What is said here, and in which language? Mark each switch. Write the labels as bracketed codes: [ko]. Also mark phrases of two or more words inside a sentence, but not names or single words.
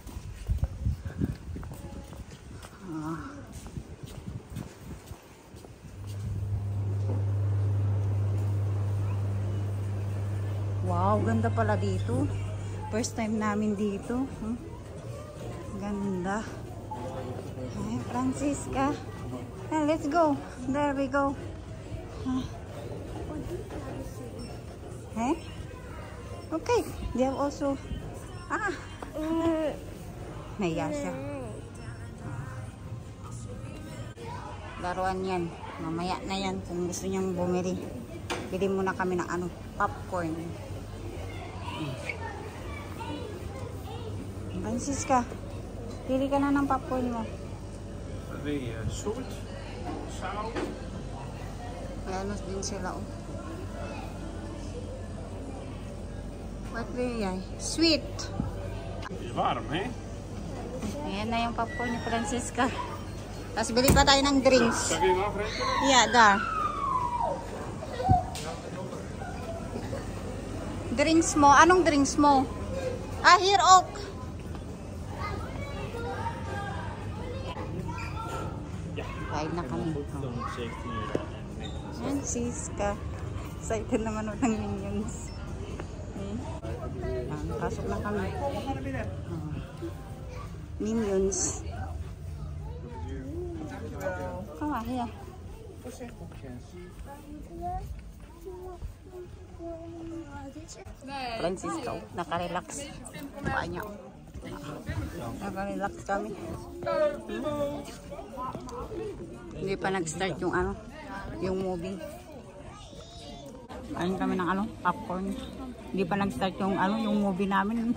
[tl] Wow, ganda pala dito. [en] First time [tl] namin dito. Ganda. Ay, [en] Francisca. Let's go. There we go. Okay. They have also [tl] naiya siya. Laruan yan. Mamaya na yan kung gusto niyang bumili. Bili muna kami ng popcorn. Francisca, pili ka na ng popcorn mo. [nl] Soort? Saus? [tl] Lanos din sila, [en] oh. What will jij? Sweet. [nl] Is warm, hè? [tl] Ayan na yung popcorn ni Francisca. Tapos bili pa tayo ng drinks. [nl] Zal ik even afrekenen? Yeah, daar. [tl] Drinks mo? Anong drinks mo? Here, Oak. Kain na kami. Francisca. Excited naman ng Minions. Pasok na kami. Minions. [en] Come on, here. [tl] Francisco, nakarelax. Paanya. Nakarelax kami. Hindi pa nag-start yung ano, yung movie. Ayun kami ng ano, popcorn. Hindi pa nag-start yung ano, yung movie namin.